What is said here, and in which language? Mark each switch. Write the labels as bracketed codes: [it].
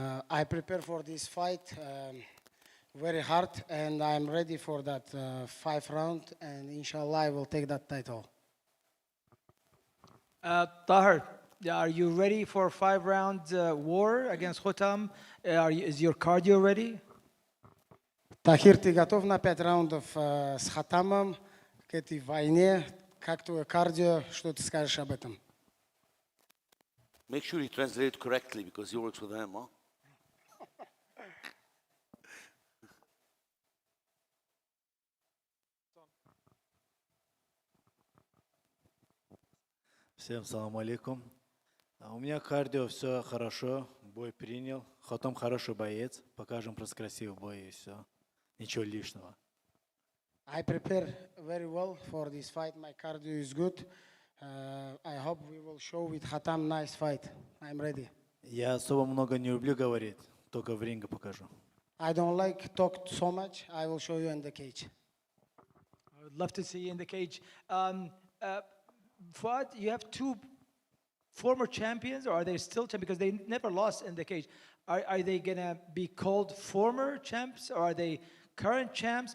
[en] I prepare for this fight very hard and I'm ready for that 5 round and inshallah I will take that title. Tahir, are you ready for 5-round war against Khotam? Is your cardio ready? [ru] Tahir, ты готов на 5 раундов с Хотамом к этой войне? Как твое кардио? Что ты скажешь об этом? [en] Make sure you translate it correctly because he works with him, huh? [ru] Всем салам алейкум. У меня кардио все хорошо, бой принял. Хотам хороший боец, покажем просто красивый бой и все. Ничего лишнего. [en] I prepare very well for this fight. My cardio is good. I hope we will show with Khotam nice fight. I'm ready. [ru] Я особо много не люблю говорить, только в ринге покажу. [en] I don't like talk so much. I will show you in the cage. I would love to see you in the cage. Fuad, you have 2 former champions, or are they still champions? Because they never lost in the cage. Are they going to be called former champs, or are they current champs?